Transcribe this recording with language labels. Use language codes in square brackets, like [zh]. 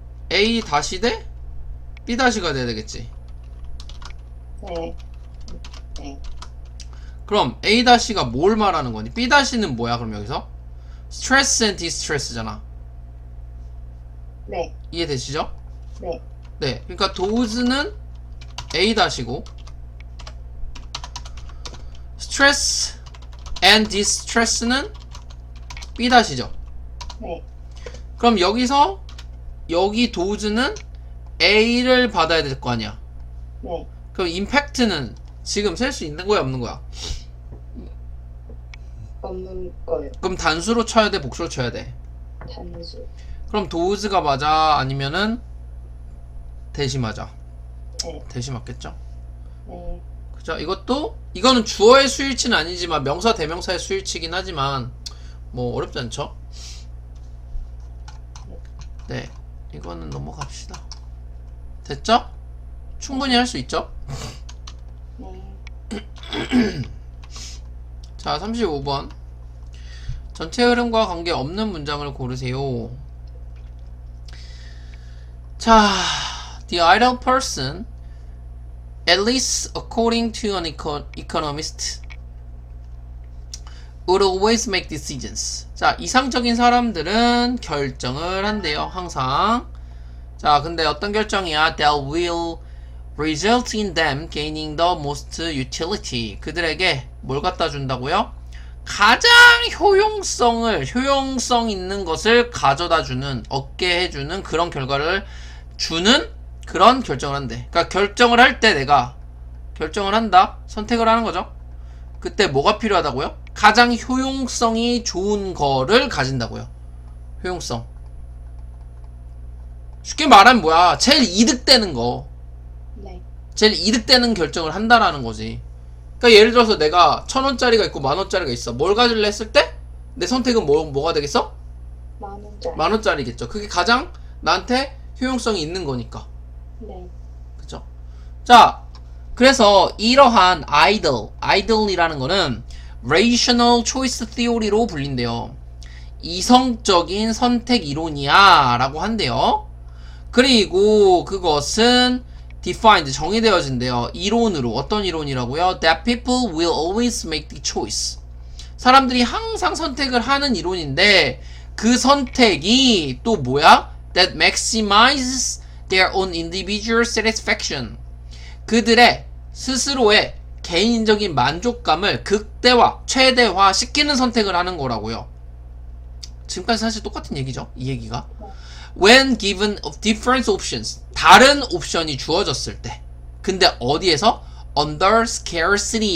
[ko] A 다시 대 B 다시가 돼야 되겠지. 네. 네. 그럼 A 다시가 뭘 말하는 거니? B 다시는 뭐야? 그럼 여기서 [en] stress and distress [ko] 잖아. 네. 이해되시죠? 네. 네. 그러니까 does는 A 다시고 [en] stress and distress [ko] 는 B 다시죠. 네. 그럼 여기서 여기 does는 A를 받아야 될 거 아니야. 네. 그럼 impact는 지금 셀 수 있는 거야 없는 거야? 없는 거예요. 그럼 단수로 쳐야 돼 복수로 쳐야 돼? 단수. 그럼 does가 맞아 아니면은 대시 맞아? 네. 대시 맞겠죠? 네. 그죠? 이거는 주어의 수일치는 아니지만 명사 대명사의 수일치긴 하지만 뭐 어렵지 않죠? 네, 이거는 넘어갑시다. 됐죠? 충분히 할 수 있죠? 네. 자, 35번. 전체 흐름과 관계없는 문장을 고르세요. [en] 자, the idle person, at least according to an economist, would always make decisions. [ko] 자, 이상적인 사람들은 결정을 한대요, 항상. 자, 근데 어떤 결정이야? [en] That will result in them gaining the most utility. [ko] 그들에게 뭘 갖다 준다고요? 가장 효용성 있는 것을 가져다 주는, 얻게 해주는 그런 결과를 주는 그런 결정을 한대. 그러니까 결정을 할 때 내가 결정을 한다? 선택을 하는 거죠. 그때 뭐가 필요하다고요? 가장 효용성이 좋은 거를 가진다고요. 효용성. 쉽게 말하면 뭐야? 제일 이득되는 거. 네. 제일 이득되는 결정을 한다라는 거지. 그러니까 예를 들어서 내가 1,000원짜리가 있고 10,000원짜리가 있어. 뭘 가질래 했을 때 내 선택은 뭐가 되겠어? 10,000원짜리. 10,000원짜리겠죠. 그게 가장 나한테 효용성이 있는 거니까. 네. 그쵸? 자, 그래서 이러한 idle이라는 거는 rational choice theory로 불린대요. 이성적인 선택 이론이야 라고 한대요. 그리고 그것은 defined, 정의되어진대요. 이론으로. 어떤 이론이라고요? [en] That people will always make the choice. [ko] 사람들이 항상 선택을 하는 이론인데 그 선택이 또 뭐야? [en] That maximizes their own individual satisfaction. [ko] 그들의 스스로의 개인적인 만족감을 극대화, 최대화 시키는 선택을 하는 거라고요. 지금까지 사실 똑같은 얘기죠. 이 얘기가. [en] When given of different options. [ko] 다른 옵션이 주어졌을 때. 근데 어디에서? [en] Under scarcity.